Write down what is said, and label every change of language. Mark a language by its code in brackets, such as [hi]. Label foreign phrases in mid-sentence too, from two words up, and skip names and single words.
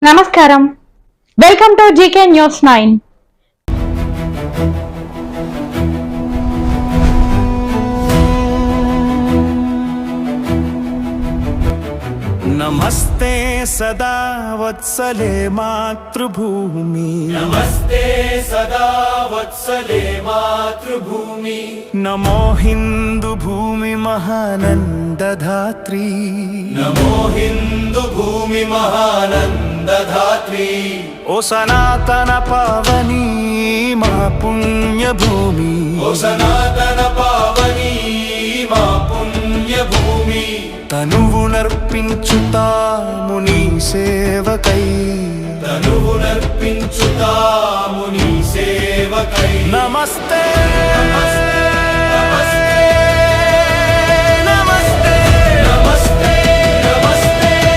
[en] నమస్కారం. Welcome to GK News 9. [sa] नमस्ते सदा वत्सले मातृभूमि, नमस्ते सदा वत्सले मातृभूमि. नमो हिंदू भूमि महानंदधात्री, नमो हिंदू भूमि महानंदधात्री. ओ सनातन पावनी मा पुण्य भूमि, ओ सनातन पावनी मा पुण्य भूमि. [te] తనువునర్పించుతాము నీ సేవకై, తనువునర్పించుతాము నీ సేవకై. నమస్తే నమస్తే నమస్తే నమస్తే నమస్తే.